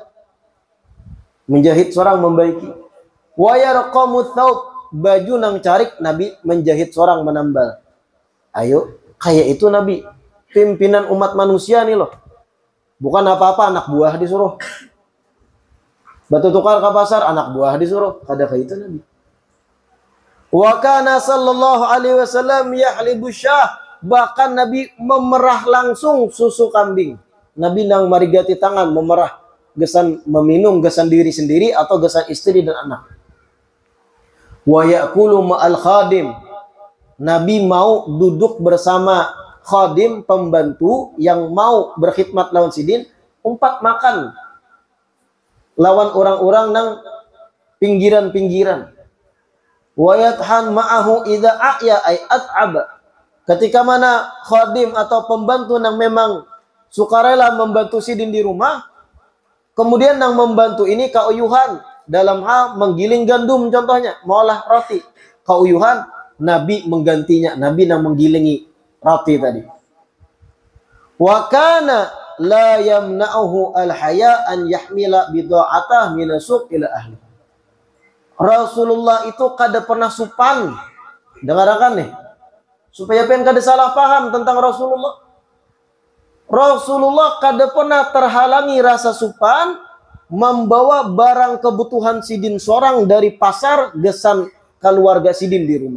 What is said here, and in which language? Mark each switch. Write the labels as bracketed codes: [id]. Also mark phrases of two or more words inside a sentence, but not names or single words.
[bjn] Menjahit seorang membaiki. [ar] ويرقم ثوب, [bjn] baju nang carik Nabi menjahit seorang menambal. Ayo, kayak itu Nabi. Pimpinan umat manusia nih loh. Bukan apa-apa anak buah disuruh. Batu tukar ke pasar anak buah disuruh. Kada kayak itu Nabi. [ar] وكان صلى الله عليه وسلم يحلب شاة. [bjn] Bahkan Nabi memerah langsung susu kambing. Nabi nang marigati tangan memerah, gesan meminum gesan diri sendiri atau gesan istri dan anak. [ar] ويأكل مع الخادم. [bjn] Nabi mau duduk bersama khadim, pembantu yang mau berkhidmat lawan sidin, umpat makan lawan orang-orang nang pinggiran-pinggiran. [ar] ويطحن معه إذا أعيا أي أتعب. [bjn] Ketika mana khadim atau pembantu yang memang sukarela membantu sidin di rumah, kemudian yang membantu ini kauyuhan dalam hal menggiling gandum contohnya, mengolah roti. Kauyuhan, Nabi menggantinya, Nabi yang menggilingi roti tadi. [ar] وكان لا يمنعه الحياء أن يحمل بضاعته من السوق إلى أهله. [bjn] Rasulullah itu kada pernah supan. Dengarkan nih. Supaya pengen kada salah paham tentang Rasulullah. Rasulullah kada pernah terhalangi rasa supan membawa barang kebutuhan sidin seorang dari pasar gesan keluarga sidin di rumah.